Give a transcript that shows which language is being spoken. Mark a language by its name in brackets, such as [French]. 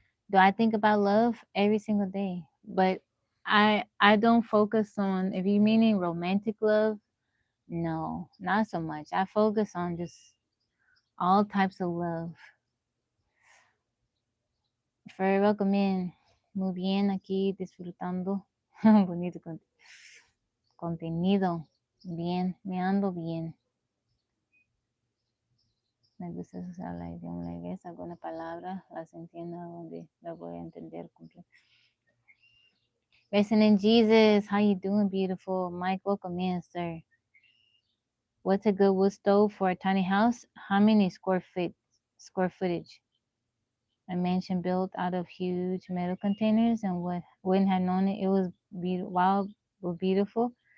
[English] Do I think about love every single day? But I don't focus on, if you meaning romantic love, no, not so much. I focus on just all types of love. For welcome in. [Spanish] Muy bien aquí disfrutando. Bonito contenido. Bien, me ando bien. Me gusta usar la idioma inglés. Algunas palabras las entiendo donde las voy a entender completo. [English] Racing in Jesus, how you doing, beautiful? Mike, welcome in, sir. What's a good wood stove for a tiny house? How many square footage? A mansion built out of huge metal containers, and what wouldn't have known it. It was wild, but beautiful.